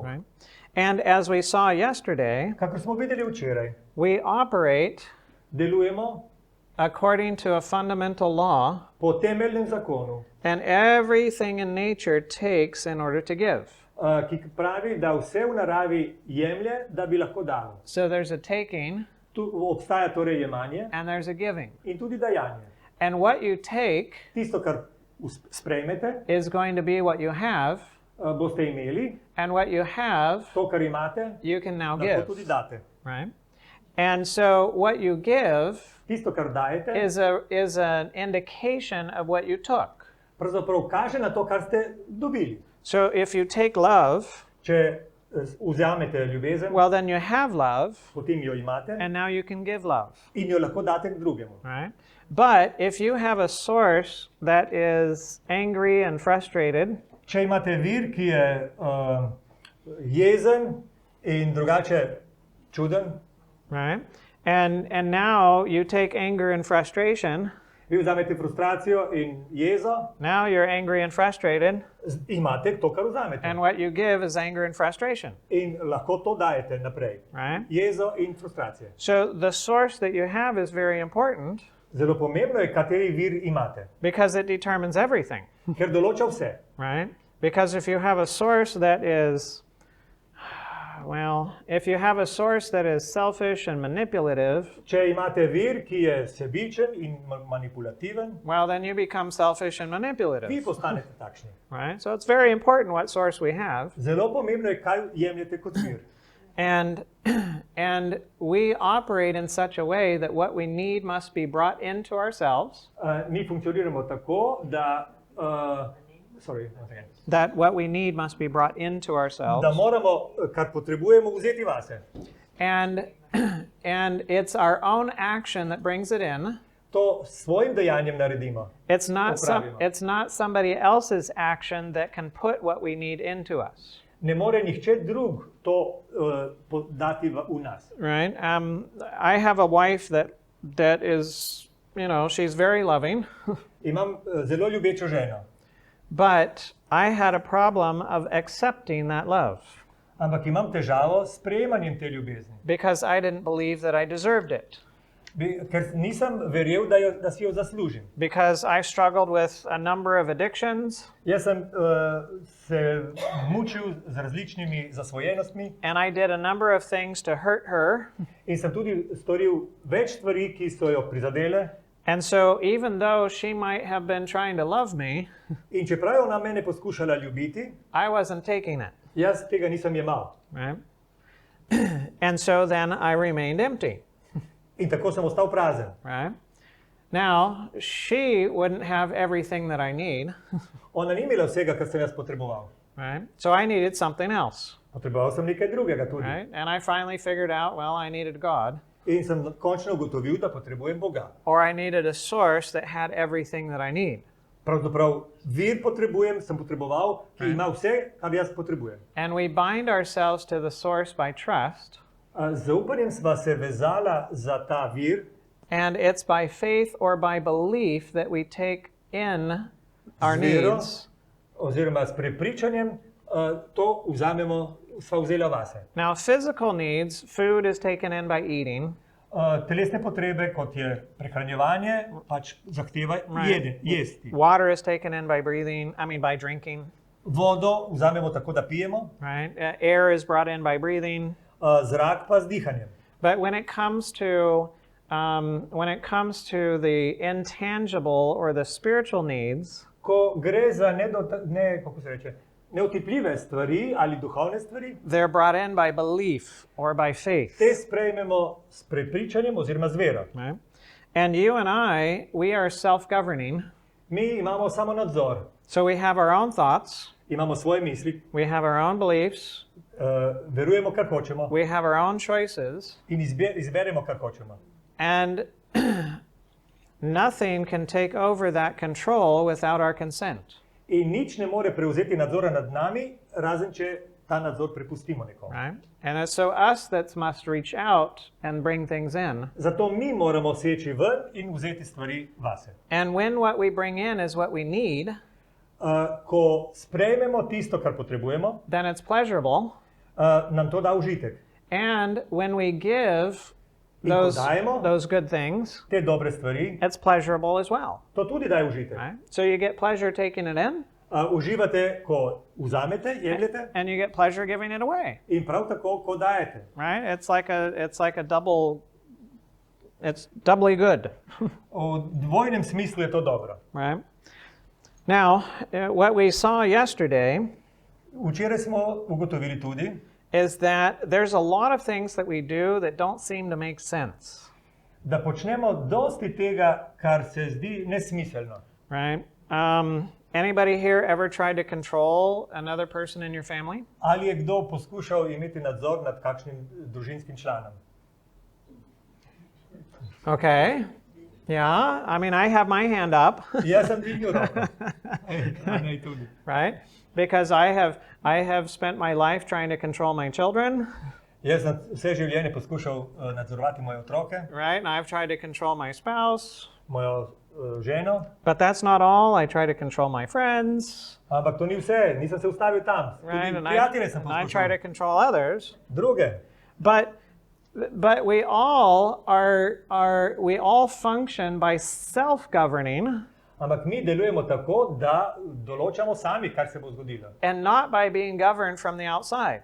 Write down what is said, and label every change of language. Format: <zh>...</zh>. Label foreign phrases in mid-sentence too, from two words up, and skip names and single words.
<en>Right? And as we saw yesterday,</en> <sl>Kakor smo videli včeraj,</sl> <en>we operate</en> <sl>delujemo</sl> <en>according to a fundamental law,</en> <sl>po temeljnem zakonu,</sl> <en>and everything in nature takes in order to give.</en> <sl>ki pravi, da vse v naravi jemlje, da bi lahko dalo.</sl> <en>So there's a taking</en> <sl>Tu obstaja torej jemanje</sl> <en>and there's a giving.</en> <sl>in tudi dajanje.</sl> <en>And what you take</en> <sl>Tisto, kar sprejmete,</sl> <en>is going to be what you have,</en> <sl>boste imeli,</sl> <en>and what you have,</en> <sl>to, kar imate,</sl> <en>you can now</en> <sl>lahko</sl> <en>give.</en> <sl>tudi date.</sl> <en>Right? And so what you give</en> <sl>Tisto, kar dajete,</sl> <en>is an indication of what you took.</en> <sl>pravzaprav kaže na to, kar ste dobili.</sl> <en>So if you take love,</en> <sl>Če vzamete ljubezen,</sl> <en>well, then you have love,</en> <sl>potem jo imate</sl> <en>and now you can give love.</en> <sl>in jo lahko date k drugemu.</sl> <en>Right? But if you have a source that is angry and frustrated,</en> <sl>Če imate vir, ki je jezen in drugače čuden,</sl> <en>right? And now you take anger and frustration.</en> <sl>vi vzamete frustracijo in jezo,</sl> <en>Now you're angry and frustrated,</en> <sl>imate to, kar vzamete.</sl> <en>and what you give is anger and frustration,</en> <sl>In lahko to dajete naprej.</sl> <en>right?</en> <sl>Jezo in frustracije.</sl> <en>So the source that you have is very important</en> <sl>Zelo pomembno je, kateri vir imate,</sl> <en>because it determines everything,</en> <sl>ker določa vse.</sl> <en>right? Because if you have a source that is, well, if you have a source that is selfish and manipulative,</en> <sl>Če imate vir, ki je sebičen in manipulativen,</sl> <en>well, then you become selfish and</en> <sl>vi</sl> <en>manipulative,</en> <sl>postanete takšni.</sl> <en>right? So it's very important what source we have.</en> <sl>Zelo pomembno je, kaj jemljete kot vir.</sl> <en>And we operate in such a way that what we need must be brought into ourselves,</en> <sl>Mi funkcioniramo tako, da,</sl> <en>sorry, once again. that what we need must be brought into ourselves.</en> <sl>Da moramo, kar potrebujemo, vzeti vase.</sl> <en>And it's our own action that brings it in.</en> <sl>To s svojim dejanjem naredimo.</sl> <en>It's</en> <sl>Popravimo.</sl> <en>it's not somebody else's action that can put what we need into us.</en> <sl>Ne more nihče drug to dati v nas.</sl> <en>Right? I have a wife that is, she's very loving,</en> <sl>Imam zelo ljubečo ženo,</sl> <en>but I had a problem of accepting that love</en> <sl>ampak imam težavo s sprejemanjem te ljubezni.</sl> <en>because I didn't believe that I deserved it.</en> <sl>Ker nisem verjel, da si jo zaslužim.</sl> <en>Because I struggled with a number of addictions,</en> <sl>Jaz sem se mučil z različnimi zasvojenostmi</sl> <en>and I did a number of things to hurt her.</en> <sl>in sem tudi storil več stvari, ki so jo prizadele.</sl> <en>And so even though she might have been trying to love me,</en> <sl>In čeprav je ona mene poskušala ljubiti,</sl> <en>I wasn't taking it.</en> <sl>jaz tega nisem jemal.</sl> <en>Right? And so then I remained empty.</en> <sl>In tako sem ostal prazen.</sl> <en>Right? Now, she wouldn't have everything that I need.</en> <sl>Ona ni imela vsega, kar sem jaz potreboval.</sl> <en>Right? So I needed something else.</en> <sl>Potreboval sem nekaj drugega tudi.</sl> <en>Right? And I finally figured out, well, I needed God,</en> <sl>In sem končno ugotovil, da potrebujem Boga.</sl> <en>or I needed a source that had everything that I need.</en> <sl>Pravzaprav vir potrebujem, sem potreboval, ki ima vse, kar jaz potrebujem.</sl> <en>And we bind ourselves to the source by trust.</en> <sl>Z zaupanjem sva se vezala za ta vir.</sl> <en>And it's by faith or by belief that we take in our</en> <sl>Z vero,</sl> <en>needs.</en> <sl>oziroma s prepričanjem to vzamemo, sva vzela vase.</sl> <en>Now, physical needs, food is taken in by eating.</en> <sl>Telesne potrebe, kot je prehranjevanje, pač zahteva jesti.</sl> <en>Water is taken in by by drinking.</en> <sl>Vodo vzamemo tako, da pijemo,</sl> <en>Right? Air is brought in by breathing.</en> <sl>zrak pa z dihanjem.</sl> <en>But when it comes to the intangible or the spiritual needs,</en> <sl>Ko gre za neotipljive stvari ali duhovne stvari,</sl> <en>they're brought in by belief or by faith.</en> <sl>te sprejmemo s prepričanjem oziroma z vero.</sl> <en>Right? And you and we are self-governing.</en> <sl>Mi imamo samo nadzor,</sl> <en>So we have our own thoughts,</en> <sl>imamo svoje misli,</sl> <en>we have our own beliefs,</en> <sl>verujemo, kar hočemo</sl> <en>we have our own choices,</en> <sl>in izberemo, kar hočemo.</sl> <en>and nothing can take over that control without our consent.</en> <sl>In nič ne more prevzeti nadzora nad nami, razen če ta nadzor prepustimo nekomu.</sl> <en>Right? And it's so us that must reach out and bring things in.</en> <sl>Zato mi moramo seči ven in vzeti stvari vase.</sl> <en>And when what we bring in is what we need,</en> <sl>Ko sprejmemo tisto, kar potrebujemo,</sl> <en>then it's pleasurable.</en> <sl>nam to da užitek.</sl> <en>And when we give</en> <sl>In ko</sl> <en>those</en> <sl>dajemo</sl> <en>good things,</en> <sl>te dobre stvari,</sl> <en>it's pleasurable as well.</en> <sl>to tudi daje užitek.</sl> <en>Right? So you get pleasure taking it in,</en> <sl>Uživate, ko vzamete, jemljete,</sl> <en>and you get pleasure giving it away.</en> <sl>in prav tako, ko dajete.</sl> <en>Right? It's like a double. It's doubly good.</en> <sl>V dvojnem smislu je to dobro.</sl> <en>Right? Now, what we saw yesterday</en> <sl>Včeraj smo ugotovili tudi,</sl> <en>is that there's a lot of things that we do that don't seem to make sense.</en> <sl>da počnemo dosti tega, kar se zdi nesmiselno.</sl> <en>Right? Anybody here ever tried to control another person in your family?</en> <sl>Ali je kdo poskušal imeti nadzor nad kakšnim družinskim članom?</sl> <en>Okay. Yeah. I mean, I have my hand up.</en> <sl>Jaz sem dvignil roko. Anja tudi.</sl> <en>Right? Because I have spent my life trying to control my children.</en> <sl>Jaz sem vse življenje poskušal nadzorovati moje otroke,</sl> <en>Right? And I've tried to control my spouse.</en> <sl>mojo ženo,</sl> <en>But that's not all. I try to control my friends.</en> <sl>ampak to ni vse, nisem se ustavil tam.</sl> <en>Right?</en> <sl>Tudi</sl> <en>And</en> <sl>prijatelje sem</sl> <en>I try to</en> <sl>poskušal,</sl> <en>control others.</en> <sl>druge.</sl> <en>But we all function by self-governing</en> <sl>Ampak mi delujemo tako, da določamo sami, kar se bo zgodilo.</sl> <en>and not by being governed from the outside.</en>